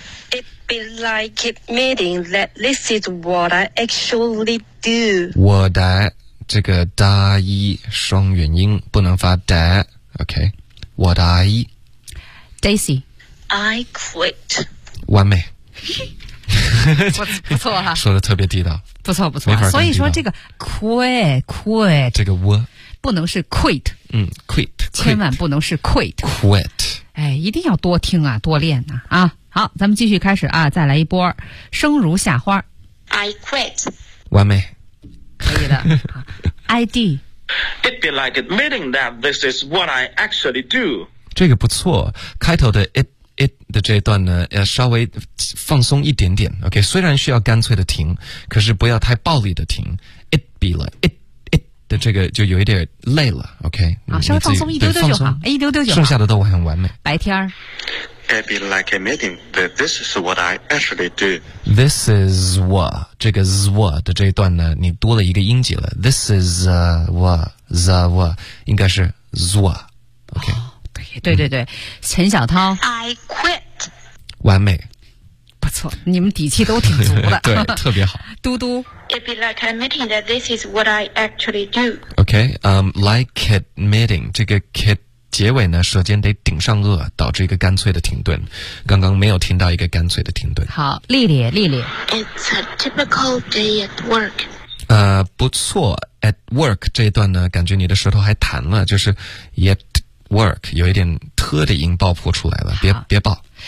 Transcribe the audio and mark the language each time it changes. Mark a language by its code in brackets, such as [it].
[en] It be like admitting that this is what I actually do。 [zh] 我的这个大一双元音不能发的 ，OK？我的 Daisy。 [en] I quit。 [zh] 完美。不错哈、啊，说的特别地道，不错不错、啊，所以说这个 quit 这个窝不能是 quit，嗯 ，quit 千万不能是 quit， 哎，一定要多听啊，多练呐 啊。好，咱们继续开始啊，再来一波，生如夏花 [en] ，I quit， [zh] 完美，可以的，I D。 [en] It be like admitting that this is what I actually do。 [zh] 这个不错，开头的 it 的这一段呢，要稍微放松一点点。 OK， 虽然需要干脆的停，可是不要太暴力的停。 [en] It be like it [zh] 的这个就有一点累了。OK，啊，稍微放松一丢丢就好，一丢丢就好，剩下的都很完美。白天。 [en] It be like admitting that this is what I actually do. This is what [zh] 这个 z w 的这一段呢，你多了一个音节了。 [en] This is what [zh] 应该是 z w OK、哦。对对对对、嗯，陈小涛。 [en] I quit. [zh] 完美，不错，你们底气都挺足的，对，特别好。嘟嘟。 [en] It be like admitting that this is what I actually do. OK， like admitting [zh] 这个 [en] kid。 [zh] 结尾呢，舌尖得顶上颚，导致一个干脆的停顿。刚刚没有听到一个干脆的停顿。好，丽丽，丽丽。 [en] It's a typical day at work。 [zh] 不错 ， [en] at work [zh] 这一段呢，感觉你的舌头还弹了，就是 [en] yet work [zh] 有一点特的音爆破出来了。别爆，